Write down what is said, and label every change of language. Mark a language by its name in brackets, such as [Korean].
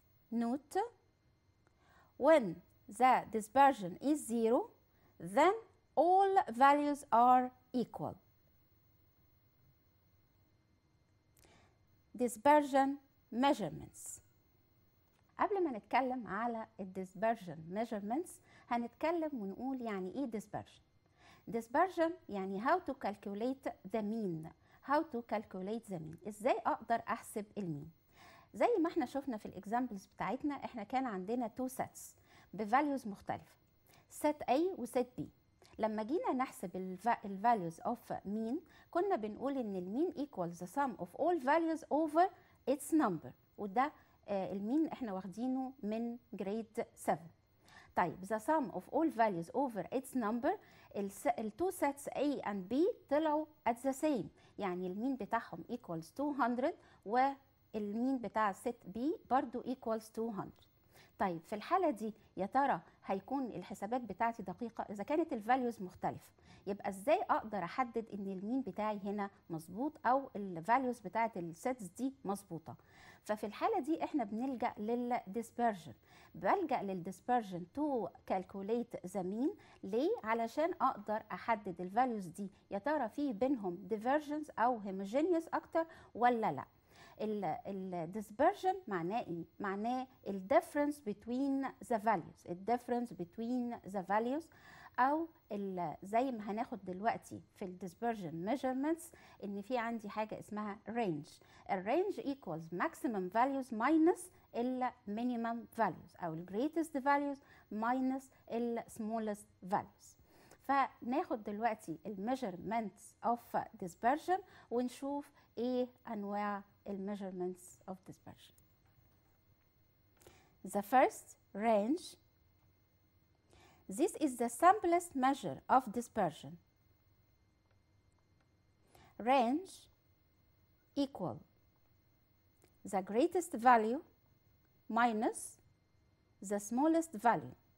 [English] Note, when the dispersion is 0, then all values are equal. Dispersion measurements. [Arabic] قبل ما نتكلم على [English] dispersion measurements [Arabic] هنتكلم ونقول يعني ايه dispersion. [English] Dispersion [Arabic] يعني [English] how to calculate the mean. How to calculate the mean. [Arabic] ازاي اقدر احسب المين؟ زي ما احنا شفنا في الاكزامبلز بتاعتنا، احنا كان عندنا [English] two sets [Arabic] بvalues مختلفة، set A و set B. لما جينا نحسب [English] values of mean [Arabic] كنا بنقول ان المين [English] equals the sum of all values over its number، [Arabic] وده المين احنا واخدينه من [English] grade 7. [Arabic] طيب [English] the sum of all values over its number، التو sets A and B [Arabic] طلعوا [English] at the same، [Arabic] يعني المين بتاعهم [English] equals 200 [Arabic] والمين بتاع [English] set B [Arabic] برضو [English] equals 200. [Arabic] طيب في الحالة دي يا ترى هيكون الحسابات بتاعتي دقيقة؟ إذا كانت الفاليوز مختلفة يبقى إزاي أقدر أحدد إن المين بتاعي هنا مظبوط أو الفاليوز بتاعت السيتس دي مظبوطة؟ ففي الحالة دي إحنا بنلجأ للديسبرجن. بلجأ للديسبرجن [English] To calculate the mean. [Arabic] ليه؟ علشان أقدر أحدد الفاليوز دي يا ترى في بينهم ديفرجنس أو هيموجينيوس أكتر ولا لأ. الديسبرجن معناه ايه؟ معناه الديفرنس بين ذا فاليوز، الديفرنس بين ذا فاليوز، او زي ما هناخد دلوقتي في الديسبرجن ميجرمنتس ان في عندي حاجه اسمها رينج. [English] الرينج equals maximum values minus المينيمم values [Arabic] او [English] الجريتست values minus السمولست values. [Arabic] فناخد دلوقتي الميجرمنتس اوف ديسبرجن ونشوف ايه انواع [English] measurements of dispersion. The first, range. This is the simplest measure of dispersion. Range equal the greatest value minus the smallest value.